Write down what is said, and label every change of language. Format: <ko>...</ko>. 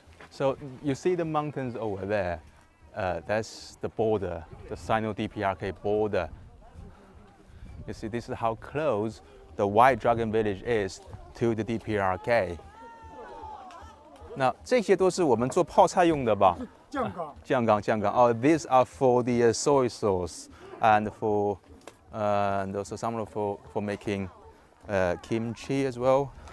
<en>So you see the mountains over there. That's the border, the Sino-DPRK border. You see, this is how close the White Dragon Village is to the DPRK.</en> <zh>那这些都是我们做泡菜用的吧？酱缸。</zh> <en>Oh, these are for the soy sauce and for and also some for making kimchi as well.</en>